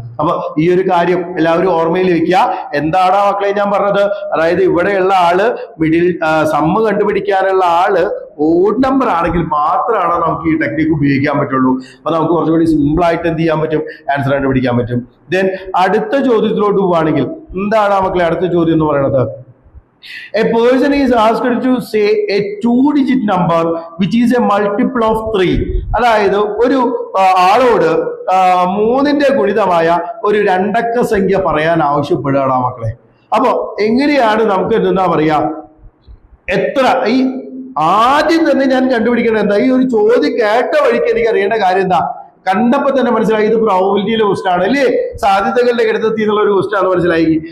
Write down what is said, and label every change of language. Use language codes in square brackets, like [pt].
[ml] അപ്പൊ ഈ ഒരു കാര്യം എല്ലാവരും ഓർമ്മയിൽ വെക്കുക. എന്താണ് മക്കളെ ഞാൻ പറഞ്ഞത്, അതായത് ഇവിടെയുള്ള ആള് മിഡിൽ സമ്മ് കണ്ടുപിടിക്കാനുള്ള ആള് ഓഡ് നമ്പർ ആണെങ്കിൽ മാത്രമാണ് നമുക്ക് ഈ ടെക്നിക്ക് ഉപയോഗിക്കാൻ പറ്റുള്ളൂ. അപ്പൊ നമുക്ക് കുറച്ചുകൂടി സിമ്പിൾ ആയിട്ട് എന്ത് ചെയ്യാൻ പറ്റും, ആൻസർ കണ്ടുപിടിക്കാൻ പറ്റും. ദെൻ അടുത്ത ചോദ്യത്തിലോട്ട് പോവുകയാണെങ്കിൽ എന്താണ് മക്കളെ അടുത്ത ചോദ്യം എന്ന് പറയുന്നത്, [en] a person is asked to say a 2-digit number which is a multiple of 3. [ml] അതായത് ഒരു ആളോട് 3ന്റെ ഗുണിതമായ ഒരു രണ്ടക്ക സംഖ്യ പറയാൻ ആവശ്യപ്പെടുകയാണ് മക്കളെ. അപ്പൊ എങ്ങനെയാണ് നമുക്ക് എന്താ പറയാ, എത്ര ഈ ആദ്യം തന്നെ ഞാൻ കണ്ടുപിടിക്കേണ്ടത് എന്താ, ഈ ഒരു ചോദ്യം കേട്ട വഴിക്ക് എനിക്ക് അറിയേണ്ട കാര്യം എന്താ, കണ്ടപ്പോ തന്നെ മനസ്സിലായി ഇത് പ്രോബബിലിറ്റിയിലെ ക്വസ്റ്റൻ ആണ് അല്ലേ, സാധ്യതകളുടെ ഘടകത്തിൽ നിന്നുള്ള ഒരു ക്വസ്റ്റൻ ആണെന്ന് മനസ്സിലായി.